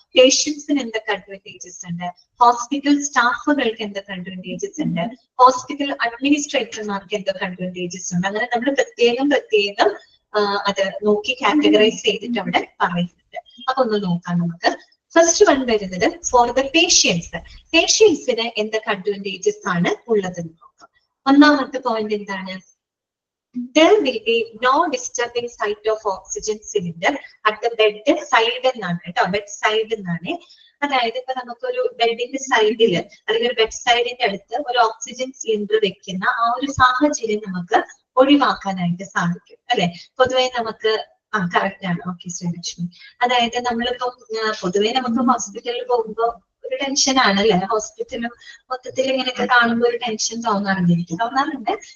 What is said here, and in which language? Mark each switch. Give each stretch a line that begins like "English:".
Malayalam: പേഷ്യൻസിന് എന്തൊക്കെ അഡ്വാൻറ്റേജസ് ഉണ്ട്, ഹോസ്പിറ്റൽ സ്റ്റാഫുകൾക്ക് എന്തൊക്കെ അഡ്വാൻറ്റേജസ് ഉണ്ട്, ഹോസ്പിറ്റൽ അഡ്മിനിസ്ട്രേറ്റർമാർക്ക് എന്തൊക്കെ അഡ്വാൻറ്റേജസ് ഉണ്ട്. അങ്ങനെ നമ്മൾ പ്രത്യേകം അത് നോക്കി കാറ്റഗറൈസ് ചെയ്തിട്ട് അവിടെ പറയുന്നുണ്ട്. അപ്പൊ ഒന്ന് നോക്കാം നമുക്ക്. ഫസ്റ്റ് വൺ വരുന്നത് ഫോർ ദ പേഷ്യൻസ്. പേഷ്യൻസിന് എന്തൊക്കെ അഡ്വാൻറ്റേജസ് ആണ് ഉള്ളതെന്ന് നോക്കാം. ഒന്നാമത്തെ പോയിന്റ് എന്താണ്?
English: There will be no disturbing site of oxygen cylinder at the bed side
Malayalam: എന്നാണ് കേട്ടോ. ബെഡ് സൈഡ് എന്നാണ്. അതായത് ഇപ്പൊ നമുക്കൊരു ബെഡിന്റെ സൈഡിൽ അല്ലെങ്കിൽ ഒരു ബെഡ് സൈഡിന്റെ അടുത്ത് ഒരു ഓക്സിജൻ സിലിണ്ടർ വെക്കുന്ന ആ ഒരു സാഹചര്യം നമുക്ക് ഒഴിവാക്കാനായിട്ട് സാധിക്കും അല്ലെ. പൊതുവെ നമുക്ക് കറക്റ്റ് ആണ്. ഓക്കെ ശ്രീലക്ഷ്മി. അതായത് നമ്മളിപ്പോ പൊതുവെ നമുക്ക് ഹോസ്പിറ്റലിൽ പോകുമ്പോ ഒരു ടെൻഷൻ ആണല്ലേ, ഹോസ്പിറ്റലും മൊത്തത്തിൽ ഇങ്ങനെയൊക്കെ കാണുമ്പോൾ ഒരു ടെൻഷൻ തോന്നാറുണ്ട്, എനിക്ക് തോന്നാറുണ്ട്.